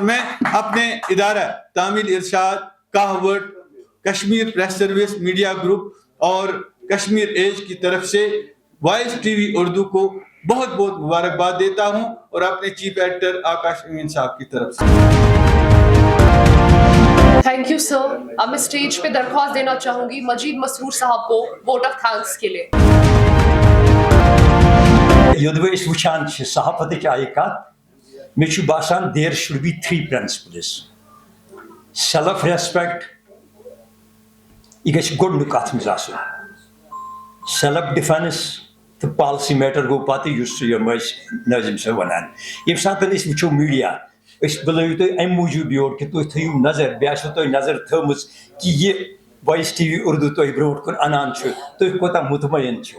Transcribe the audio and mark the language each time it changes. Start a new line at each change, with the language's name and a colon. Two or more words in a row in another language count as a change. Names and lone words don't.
Urdu: میں اپنے ادارہ تعمیل ارشاد, کہاوٹ, کشمیر پریس سروس, میڈیا گروپ اور کشمیر ایج کی طرف سے وائس ٹی وی اردو کو بہت بہت مبارکباد دیتا ہوں, اور اپنے
English: chief editor
Urdu: آکاش امین صاحب کی طرف سے.
English: thank you sir.
Urdu: اب میں اسٹیج پہ درخواست دینا چاہوں گی مجید مسرور صاحب کو
English: vote of thanks
Urdu: کے لیے.
Kashmiri: یودوے اس وچھان چھ صحافت آئی کت مے چھ باسان
English: there should be 3 principles. self respect
Kashmiri: یہ گژھِ گۄڈنیُک اتھ منٛز آسُن.
English: self defence
Kashmiri: تو
English: policy matter
Kashmiri: گو پتہ یُس یِم ٲسۍ نٲظِم صٲب ونان. ییٚمہِ ساتہٕ أسۍ وٕچھو میٖڈیا أسۍ بُلٲیِو تُہۍ اَمہِ موٗجوٗب یور کہِ تُہۍ تھٲیِو نظر, بیٚیہِ آسوٕ تۄہہِ نظر تھٲومٕژ کہِ یہِ وایس ٹی وی اردو تۄہہِ برونٛٹھ کُن اَنان چھُ تُہۍ کوتاہ مطمعین چھِو.